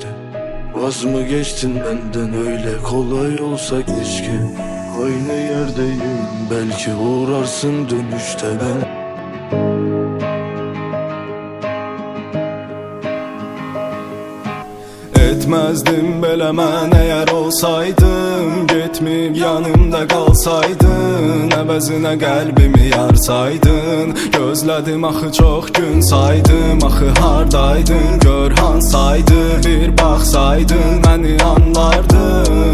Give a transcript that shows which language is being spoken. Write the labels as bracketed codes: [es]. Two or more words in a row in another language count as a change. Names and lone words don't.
[tr] Vaz mı geçtin benden, öyle kolay olsa keşke. Aynı yerdeyim, belki uğrarsın dönüşte ben. [az] Etmezdim belə mən eğer olsaydım, getməyib yanımda qalsaydın, əvəzinə qəlbimi yarsaydın. Gözlədim axı çox gün saydım, axı hardaydın, gör hansaydı, bir baxsaydın məni anlardın.